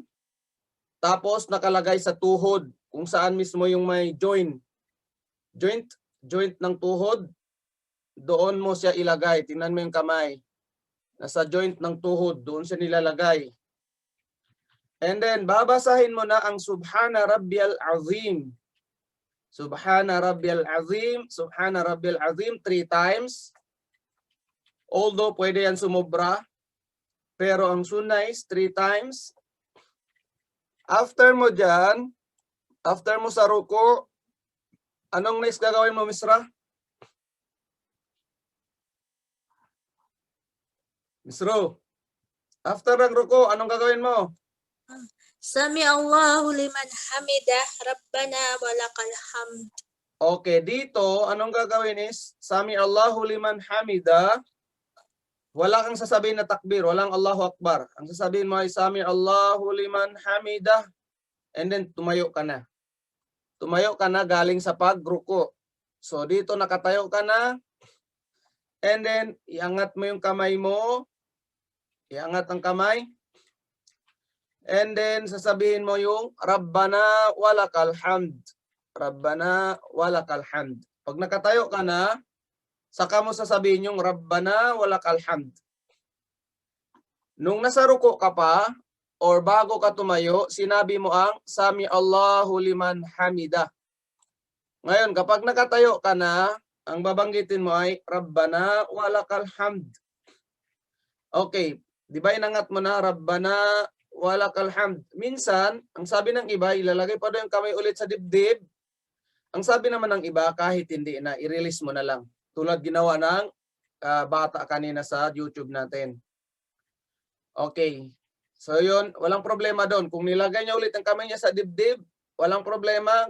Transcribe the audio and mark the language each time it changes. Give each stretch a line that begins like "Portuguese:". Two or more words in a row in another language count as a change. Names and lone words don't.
Filipino: Tapos nakalagay sa tuhod, kung saan mismo yung may joint ng tuhod, doon mo siya ilagay. Tingnan mo yung kamay. Nasa joint ng tuhod, doon siya nilalagay. And then, babasahin mo na ang
Arabic: سبحان ربي العظيم. سبحان ربي العظيم، سبحان ربي العظيم 3 times.
Filipino: Although pwede yan sumobra, pero ang sunnah is 3 times. After mo dyan, after mo sa ruko, anong next gagawin mo, Misra? Misro, after ng ruko, anong gagawin mo?
Arabic: سمع الله لمن حمده، ربنا ولك الحمد.
Filipino: Okay, dito, anong gagawin is,
Arabic: سمع الله لمن حمده,
Filipino: wala kang sasabihin na takbir, walang
Arabic: الله أكبر.
Filipino: Ang sasabihin mo ay
Arabic: سمع الله لمن حمده,
English: and then
Filipino: tumayo ka na. Tumayo ka na galing sa pagruko. So dito nakatayo ka na,
English: and then
Filipino: iangat mo yung kamay mo, iangat ang kamay,
English: and then
Filipino: sasabihin mo yung
Arabic: ربنا ولك الحمد. ربنا ولك الحمد.
Filipino: Pag nakatayo ka na, saka mo sasabihin yung
Arabic: ربنا ولك الحمد.
Filipino: Nung nasa ruko ka pa, or bago ka tumayo, sinabi mo ang
Arabic: سمع الله لمن حمده.
Filipino: Ngayon, kapag nakatayo ka na, ang babanggitin mo ay
Arabic: ربنا ولك الحمد.
Filipino: Okay, di ba inangat mo na
Arabic: ربنا ولك الحمد.
Filipino: Minsan, ang sabi ng iba, ilalagay pa doon yung kamay ulit sa dibdib. Ang sabi naman ng iba, kahit hindi na, i-release mo na lang. Tulad ginawa ng bata kanina sa YouTube natin. Okay. So yun, walang problema doon. Kung nilagay niya ulit ang kamay niya sa dibdib, walang problema.